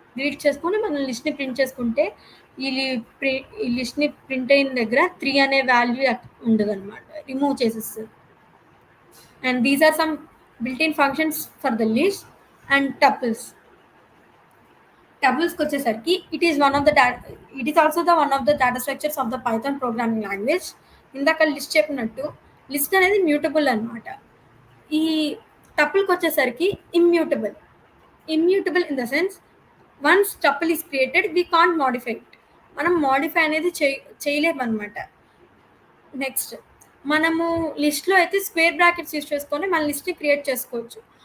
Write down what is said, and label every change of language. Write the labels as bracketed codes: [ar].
[te] Delete చేసుకుని మనం లిస్ట్ని print చేసుకుంటే ఈ లిస్ట్ని ప్రింట్ అయిన దగ్గర 3 అనే వాల్యూ ఉండదు అనమాట, రిమూవ్ చేసేస్తుంది. [en] And these are some built-in functions for the list. and tuples [te] వచ్చేసరికి [en] it is also the one of the data structures of the Python programming language. [te] ఇందాక లిస్ట్ చెప్పినట్టు లిస్ట్ అనేది మ్యూటబుల్ అనమాట. ఈ టపుల్కి వచ్చేసరికి immutable [en] In the sense once tuple is created we can't modify it. [te] మనం modify అనేది చేయలేము అనమాట. నెక్స్ట్, మనము లిస్ట్లో అయితే స్క్వేర్ బ్రాకెట్స్ యూజ్ చేసుకొని మన లిస్ట్ని క్రియేట్ చేసుకోవచ్చు.